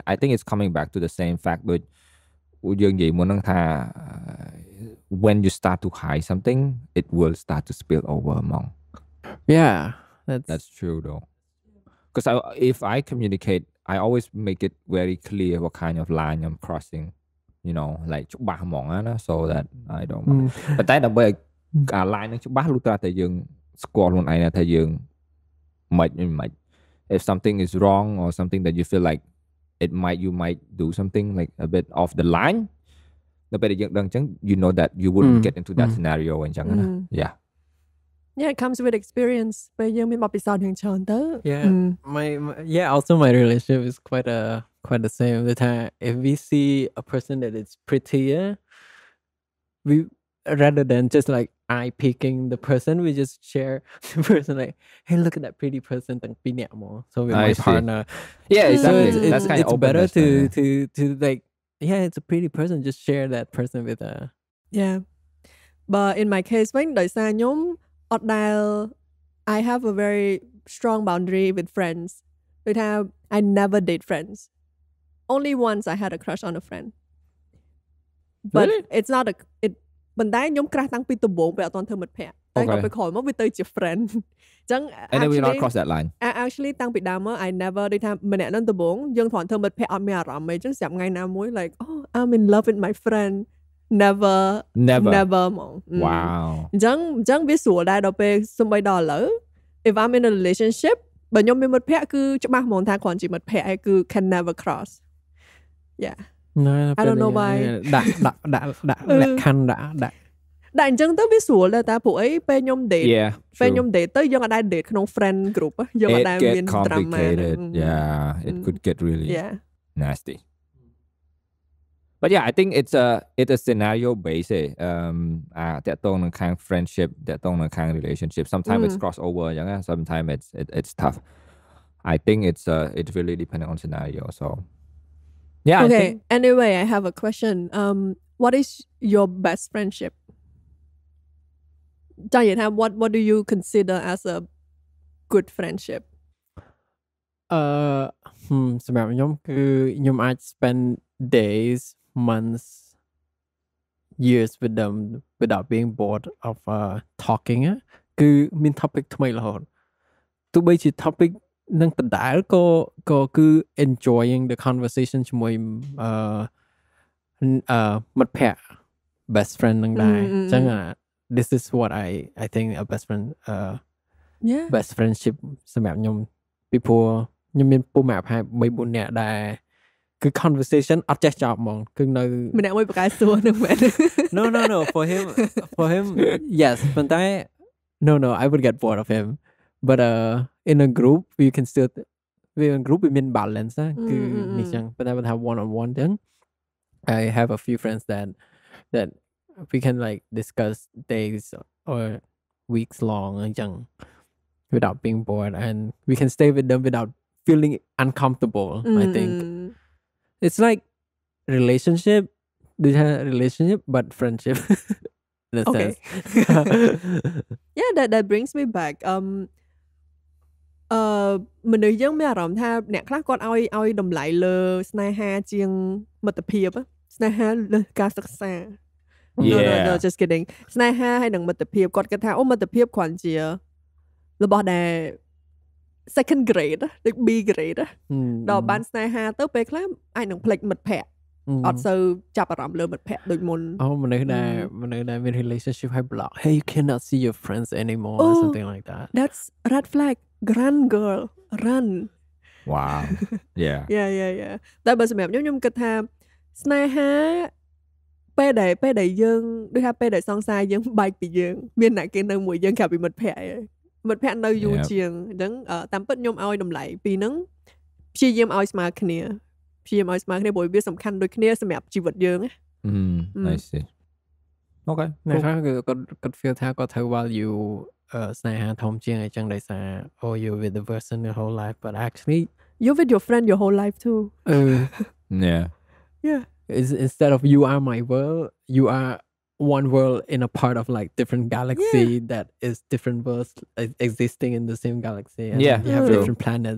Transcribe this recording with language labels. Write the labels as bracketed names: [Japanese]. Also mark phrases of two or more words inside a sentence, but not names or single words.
[English] I think it's coming back to the same fact that when you start to hide something, it will start to spill over among. Yeah, that's true though. Because if I communicate, I always make it very clear what kind of line I'm crossing, you know, like so that I don't. But that the way line [Khmer] នឹងច្បាស់លុះត្រាតែយើងស្គាល់ខ្លួនឯងថាយើងមិន [English] if something is wrong or something that you feel like you might do something like a bit off the line [Khmer] នៅពេលដែលយើងដឹងអញ្ចឹង [English] you know that you wouldn't get into that scenario [Khmer] អញ្ចឹងណា [English] Yeah, it comes with experience. [Khmer] ពេលយើងមានបទពិសោធន៍យ៉ាងច្រើនទៅ [English] also my relationship is quite the same. The time if we see a person that is prettier, we rather than just like eye picking the person, we just share the person like, hey, look at that pretty person. So with my partner, exactly. That's kind of it's better to like, it's a pretty person. Just share that person with but in my case [Khmer] វិញដោយសារខ្ញុំអត់ដែល [English] I have a very strong boundary with friends [Khmer] ដូចថា [English] I never date friends. Only once I had a crush on a friend, but really? It's not it [Khmer] ប៉ុន្តែខ្ញុំក្រាស់តាំងពីដំបូងពេលអត់ទាន់ធ្វើមិត្តភក្តិតែគាត់ទៅក្រោយមកវាទៅជា friend អញ្ចឹង [English] and then we not cross that line. [Khmer] Actually តាំងពីដើមមក [English] I never [Khmer] ដូចថាម្នាក់នឹងដំបូងយើងគ្រាន់ធ្វើមិត្តភក្តិអត់មានអារម្មណ៍អីអញ្ចឹងស្រាប់ថ្ងៃណាមួយ [English] like oh I'm in love with my friend. [Khmer] Never ហ្មង [English] Wow [Khmer] អញ្ចឹងវាស្រួលដែរដល់ពេលសំបីដល់ឥឡូវ [English] if I'm in a relationship [Khmer] បើខ្ញុំមានមិត្តភក្តិគឺច្បាស់ហ្មងថាគ្រាន់ជាមិត្តភក្តិឯងគឺ [English] can never cross. No, I don't know why [Khmer] ដាក់លក្ខខណ្ឌដាក់ អញ្ចឹងទៅវាស្រួលដែរតាព្រោះអីពេលខ្ញុំ date ពេលខ្ញុំ date ទៅយើងអត់ដែរ date ក្នុង [English] friend group [Khmer] យើងអត់ដែរមាន drama. [English] It could get really nasty. But yeah, I think it's a scenario based [Khmer] តាក់ទងនឹងខាង [English] friendship [Khmer] តាក់ទងនឹងខាង [English] relationship. Sometimes it's crossover អញ្ចឹង sometimes it's tough. I think it's really depending on scenario. So yeah. Okay. Anyway, I have a question. What is your best friendship? What do you consider as a good friendship? [Khmer] សម្រាប់ខ្ញុំគឺខ្ញុំអាច [English] spend days, months, years with them without being bored of talking. [Khmer] គឺមាន topic ថ្មីរហូតទោះបីជា topic នឹងដដែលក៏គឺ [English] enjoying the conversation [Khmer] ជាមួយមិត្តភក្តិ [English] best friend [Khmer] នឹងដែរអញ្ចឹង [English] this is what I think a best friend best friendship [Khmer] សម្រាប់ខ្ញុំពីព្រោះខ្ញុំមានពុំអាប់ហើយ3-4 នាក់ដែរគឺ conversation អត់ចេះចប់ហ្មងគឺនៅ ម្នាក់មួយប្រកែសួរនឹងមែន [English] No for him yes ប៉ុន្តែ no I would get bored of him but in a group you can still in a group we mean balance [Khmer] គឺនេះចឹងប៉ុន្តែបើថា [English] one on one ចឹង I have a few friends that we can like discuss days or weeks long អញ្ចឹង without being bored and we can stay with them without feeling uncomfortable. I think it's like relationship but friendship. Okay. Yeah, that brings me back. [Khmer] មនុស្សយើងមានអារម្មណ៍ថាអ្នកខ្លះគាត់ឲ្យតម្លៃលើស្នេហាជាងមិត្តភាពស្នេហាលើការសិក្សា [English] No, just kidding [Khmer] ស្នេហាហើយនឹងមិត្តភាពគាត់គិតថាអូមិត្តភាពគ្រាន់ជារបស់ដែល [English] second grade [Khmer] ដូច [English] B grade [Khmer] ដល់បានស្នេហាទៅពេលខ្លះអាចនឹងភ្លេចមិត្តភ័ក្តិអត់សូវចាប់អារម្មណ៍លើមិត្តភ័ក្តិដូចមុន មនុស្សដែលមាន [English] relationship ហើយ block hey you cannot see your friends anymore or something like that that's red flag run girl run wow yeah [Khmer] តែបើសម្រាប់ខ្ញុំគិតថាស្នេហាពេលដែលយើងដូចថាពេលដែលសង្សារយើងបែកពីយើងមានអ្នកគេនៅមួយយើងក្រៅពីមិត្តភ័ក្តិមិត្តភ័ក្តិនៅយូរជាងអញ្ចឹងតាមពិតខ្ញុំឲ្យតម្លៃពីហ្នឹងព្យាយាមឲ្យស្មើគ្នាព្រោះវាសំខាន់ដូចគ្នាសម្រាប់ជីវិតយើងណា [English] I see okay [Khmer] អ្នកខ្លះគឺគាត់ feel ថាគាត់ត្រូវ value ស្នេហាធំជាងអញ្ចឹងដោយសារ [English] oh you with the person your whole life but actually you with your friend your whole life too yeah instead of you are my world you are one world in a part of like different galaxy that is different worlds existing in the same galaxy and you have different planets